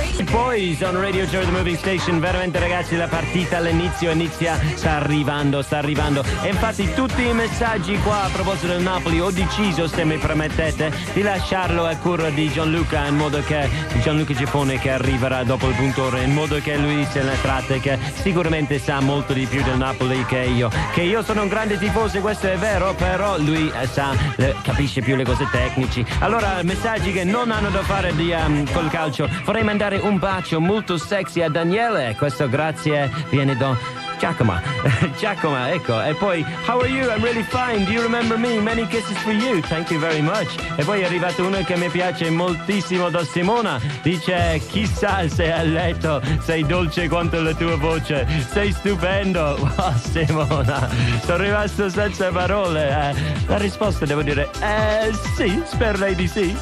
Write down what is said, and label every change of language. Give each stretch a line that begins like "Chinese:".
English: Boys on Radio Tour, the Moving Station.
Italian: Veramente ragazzi, la partita all'inizio inizia, sta arrivando e infatti tutti i messaggi qua a proposito del Napoli, ho deciso, se mi permettete, di lasciarlo a cura di Gianluca, in modo che Gianluca Cipone, che arriverà dopo il punto ore, in modo che lui se ne tratte, che sicuramente sa molto di più del Napoli che io sono un grande tifoso, questo è vero, però lui capisce più le cose tecnici. Allora, messaggi che non hanno da fare col calcio, vorrei mandare un bacio molto sexy a Daniele, questo grazie viene da Giacomo, ecco. E poi,
English: how are you? I'm really fine, do you remember me? Many kisses for you, thank you very much.
Italian: E poi è arrivato uno che mi piace moltissimo, da Simona, dice, chissà se a letto sei dolce quanto la tua voce, sei stupendo. Oh, Simona, sono rimasto senza parole. La risposta, devo dire, sì, spero lei di sì.